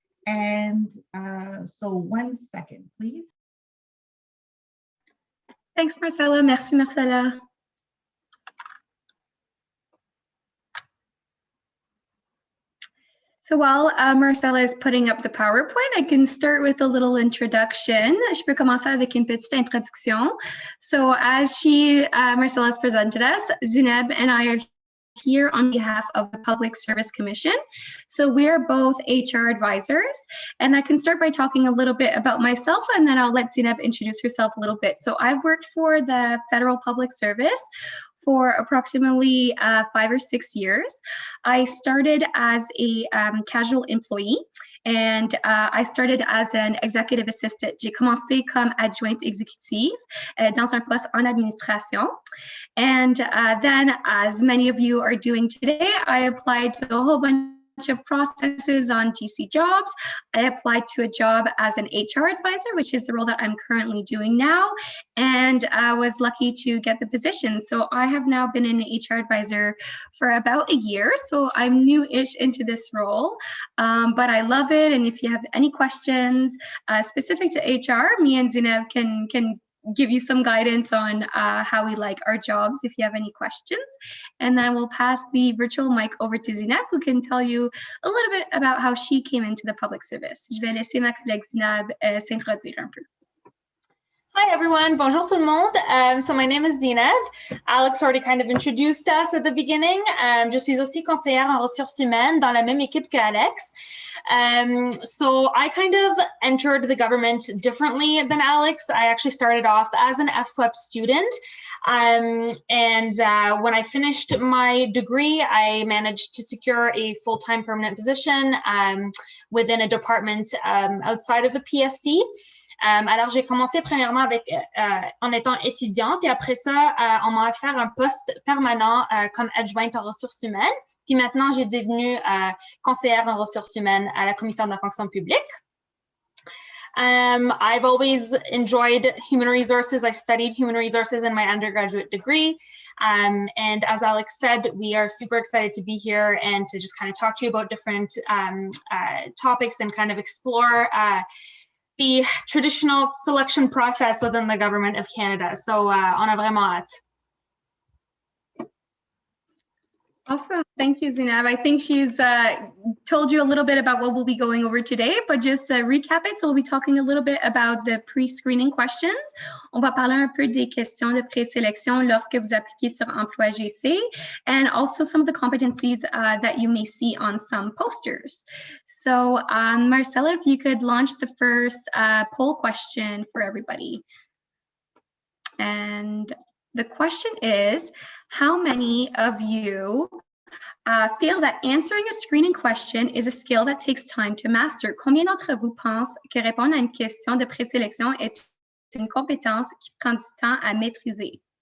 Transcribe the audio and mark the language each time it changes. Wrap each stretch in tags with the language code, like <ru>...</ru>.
<en>And so 1 second, please. Thanks, Marcella. Merci, Marcella. So while Marcella is putting up the PowerPoint, I can start with a little introduction.</en> <fr>Je peux commencer avec une petite introduction.</fr> <en>So as Marcella has presented us, Zineb and I are here on behalf of the Public Service Commission. So we're both HR advisors, and I can start by talking a little bit about myself, and then I'll let Zineb introduce herself a little bit. So I've worked for the Federal Public Service for approximately 5 or 6 years. I started as a casual employee, and I started as an executive assistant.</en> <fr>J'ai commencé comme adjointe exécutive dans un poste en administration.</fr> <en>And then, as many of you are doing today, I applied to a whole bunch of processes on GC jobs. I applied to a job as an HR advisor, which is the role that I'm currently doing now, and I was lucky to get the position. So I have now been an HR advisor for about a year, so I'm new-ish into this role, but I love it. And if you have any questions specific to HR, me and Zineb can give you some guidance on how we like our jobs if you have any questions. And then we'll pass the virtual mic over to Zineb, who can tell you a little bit about how she came into the public service.</en> <fr>Je vais laisser ma collègue Zineb s'introduire un peu. Hi everyone, bonjour tout le monde.</fr> <en>So my name is Zineb. Alex already kind of introduced us at the beginning.</en> <fr>Je suis aussi conseillère en ressources humaines dans la même équipe que Alex.</fr> <en>So I kind of entered the government differently than Alex. I actually started off as an FSWEP student. And when I finished my degree, I managed to secure a full-time permanent position within a department outside of the PSC.</en> <fr>Alors, j'ai commencé premièrement en étant étudiante, et après ça, on m'a offert un poste permanent comme adjointe en ressources humaines. Puis maintenant, j'ai devenu conseillère en ressources humaines à la Commission de la fonction publique.</fr> <en>I've always enjoyed human resources. I studied human resources in my undergraduate degree. And as Alex said, we are super excited to be here and to just kind of talk to you about different topics and kind of explore the traditional selection process within the Government of Canada.</en> <fr>So on a vraiment hâte.</fr> <en>Awesome. Thank you, Zineb. I think she's told you a little bit about what we'll be going over today, but just to recap it, so we'll be talking a little bit about the pre-screening questions.</en> <fr>On va parler un peu des questions de présélection lorsque vous appliquez sur Emploi GC, and also some of the competencies that you may see on some posters.</fr> <en>So Marcella, if you could launch the first poll question for everybody. And the question is, how many of you feel that answering a screening question is a skill that takes time to master?</en> <fr>Combien d'entre vous pensent que répondre à une question de présélection est une compétence qui prend du temps à maîtriser?</fr>